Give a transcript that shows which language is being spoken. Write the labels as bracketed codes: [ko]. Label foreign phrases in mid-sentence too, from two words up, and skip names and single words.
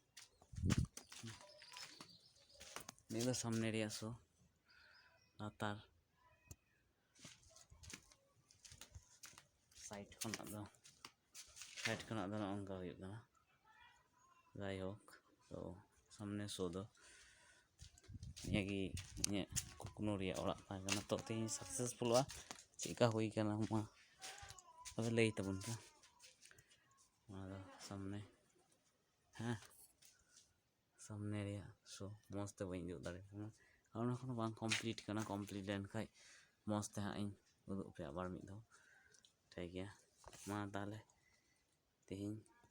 [sat] ने दो सामने रे शो लातार साइड खना दो ओनका हुई गना जाय होक तो सामने शो दो नियागी ने कुकनो रे ओड़ा तागना तो तेही सक्सेसफुल वा चिका हुई कना मा अब लई तबन का सामने हाँ सामने रे शो मस्त बइन दो दाड़े ओना खनो बांग कंप्लीट कना कंप्लीट लेन खाय मस्त हा इन उदु पे आबार मिद दो [hi] ठीक है [sat] मा ताले तेही